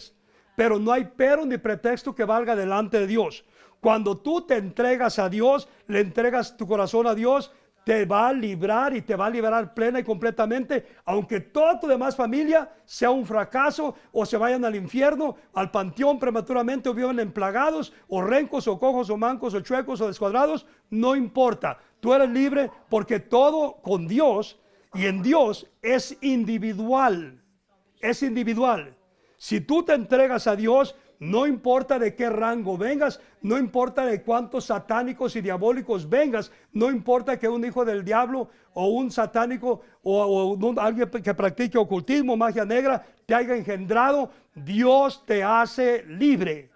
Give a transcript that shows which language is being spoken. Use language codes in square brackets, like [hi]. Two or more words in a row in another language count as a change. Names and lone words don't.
[es] Pero no hay pero ni pretexto que valga delante de Dios. Cuando tú te entregas a Dios, le entregas tu corazón a Dios, te va a librar y te va a liberar plena y completamente, aunque toda tu demás familia sea un fracaso o se vayan al infierno, al panteón prematuramente, o vivan emplagados o rencos o cojos o mancos o chuecos o descuadrados. No importa, tú eres libre, porque todo con Dios y en Dios es individual. Es individual. Si tú te entregas a Dios, no importa de qué rango vengas, no importa de cuántos satánicos y diabólicos vengas, no importa que un hijo del diablo o un satánico o alguien que practique ocultismo, magia negra, te haya engendrado, Dios te hace libre.